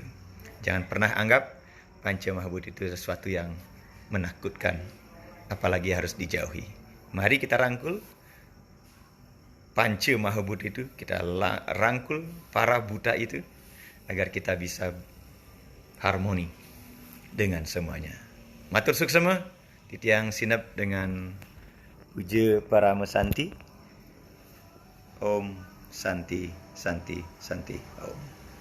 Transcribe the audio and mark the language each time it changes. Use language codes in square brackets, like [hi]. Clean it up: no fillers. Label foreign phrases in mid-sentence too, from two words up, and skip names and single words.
[id] Jangan pernah anggap Panca Maha Buddha itu sesuatu yang menakutkan, apalagi harus dijauhi. Mari kita rangkul Panca Maha Buddha itu, kita rangkul para Buddha itu, agar kita bisa harmoni dengan semuanya. [ban] Matur suksema, Titiang sinap dengan Puja Paramesanti. [sa] Om Santi Santi Santi Om.